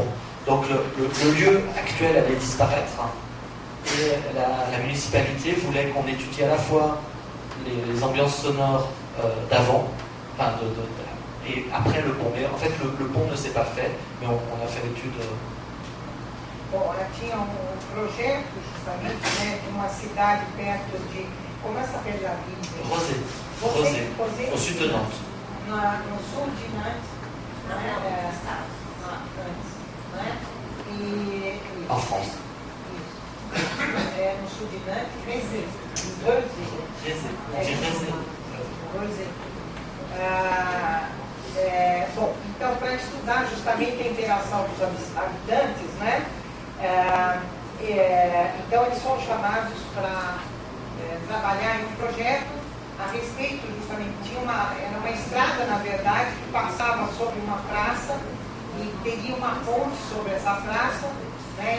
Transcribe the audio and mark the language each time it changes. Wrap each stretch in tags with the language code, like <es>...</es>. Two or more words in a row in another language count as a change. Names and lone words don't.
<fr>Donc le lieu actuel allait disparaître, hein, et la municipalité voulait qu'on étudie à la fois les ambiances sonores d'avant, enfin et après le pont. Mais en fait le pont ne s'est pas fait, mais on a fait l'étude.</fr> <pt>Bom, tinha projeto justamente, né, de uma cidade perto de, como essa bela ville?</pt> <fr>Rezé, au sud de Nantes.</fr> <pt>No sul de Nantes,</pt> <fr>En France.</fr> <pt>No sul de Nantes, Rezé. Bom, então para estudar justamente a interação dos habitantes, né? Então eles foram chamados para trabalhar em um projeto a respeito justamente, era uma estrada na verdade que passava sobre uma praça e teria uma ponte sobre essa praça, né?</pt>